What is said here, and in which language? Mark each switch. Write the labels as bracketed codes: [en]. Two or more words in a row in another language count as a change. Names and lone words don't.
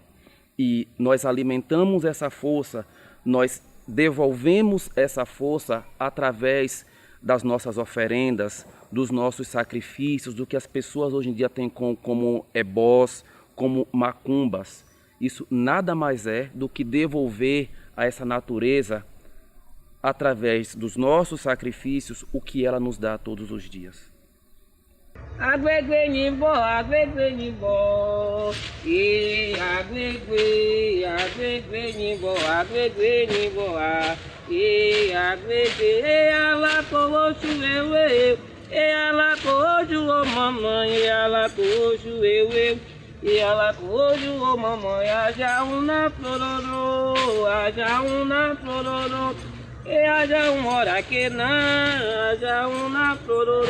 [pt] E nós alimentamos essa força, nós devolvemos essa força através das nossas oferendas, dos nossos sacrifícios, do que as pessoas hoje em dia têm como ebós, como macumbas. Isso nada mais é do que devolver a essa natureza, através dos nossos sacrifícios, o que ela nos dá todos os dias. [yo] Agwegwe ni bo, agwegwe ni bo, agwegwe ni bo, agwegwe ni bo, agwegwe, ela coxo eu, ela coxo o mamãe, ela coxo eu, ela coxo o mamãe, aja uma flororô, aja uma flororô, aja hora que não, aja uma flororô.